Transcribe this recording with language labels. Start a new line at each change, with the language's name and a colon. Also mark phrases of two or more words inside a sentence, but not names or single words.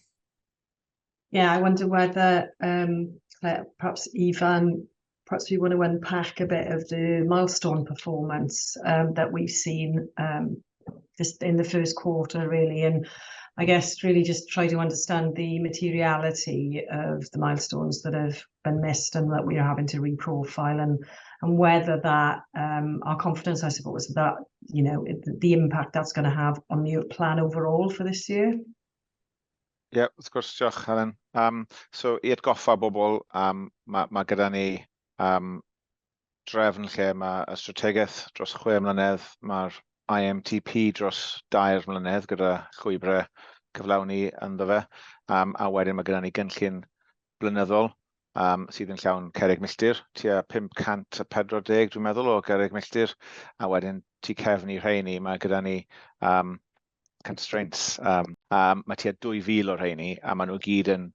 English: Yeah, I wonder whether perhaps Ivan, perhaps we want to unpack a bit of the milestone performance that we've seen just in the first quarter, really, and I guess really just try to understand the materiality of the milestones that have been missed and that we are having to reprofile, and whether that our confidence, I suppose, that the impact that's going to have on the plan overall for this year. Yeah,
Welsh: wrth gwrs, diolch, Helen. So i atgoffa bobl, mae gyda ni drefn lle mae y strategaeth dros 6 mlynedd, mae'r IMTP dros 2 mlynedd gyda llwybrau cyflawni ynddo fe, a wedyn mae gyda ni gynllun blynyddol sydd yn llawn cerrig milltir, tua 540, dwi'n meddwl, o cerrig milltir, a wedyn tu cefn i rheini, mae gyda ni constraints, mae tua 2,000 o rheini, a maen nhw gyd